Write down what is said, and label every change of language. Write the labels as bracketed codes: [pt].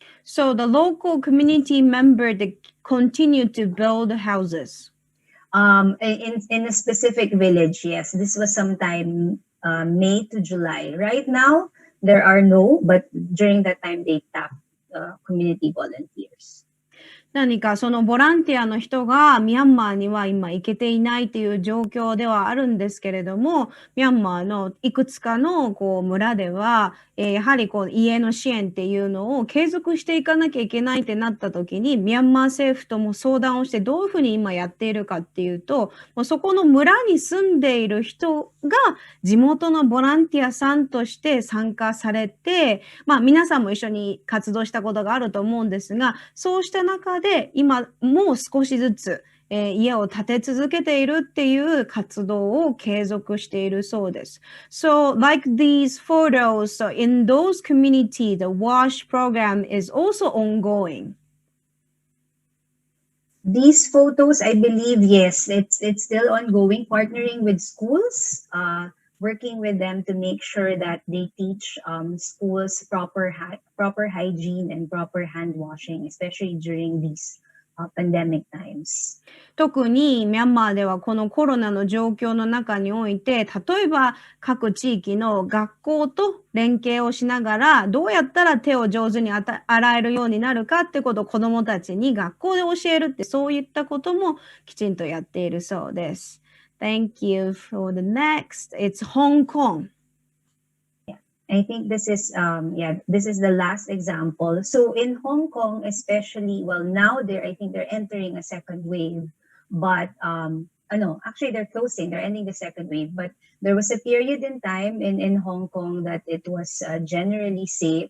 [en] So the local community member they continue to build houses. In a specific village, yes. This was sometime May to July. Right now, there are no, but during that time they tapped community volunteers. [ja] 何かそのボランティアの人がミャンマーには今行けていないという状況ではあるんですけれども、ミャンマーのいくつかの村では、やはり家の支援っていうのを継続していかなきゃいけないってなった時に、ミャンマー政府とも相談をしてどういうふうに今やっているかっていうと、もうそこの村に住んでいる人が地元のボランティアさんとして参加されて、皆さんも一緒に活動したことがあると思うんですが、そうした中で今もう少しずつ、家を建て続けているっていう活動を継続しているそうです。 [en] So, like these photos, so in those communities, the WASH program is also ongoing. These photos, I believe, yes, it's still ongoing, partnering with schools, working with them to make sure that they teach schools proper hygiene and proper hand washing, especially during these pandemic times. [ja] 特にミャンマーではこのコロナの状況の中において、例えば各地域の学校と連携をしながら、どうやったら手を上手に洗えるようになるかってことを子どもたちに学校で教えるって、そういったこともきちんとやっているそうです。 [en] Thank you for the next. It's Hong Kong. I think this is this is the last example. So in Hong Kong, especially, well, now I think they're entering a second wave, but no, actually they're ending the second wave. But there was a period in time in Hong Kong that it was generally safe.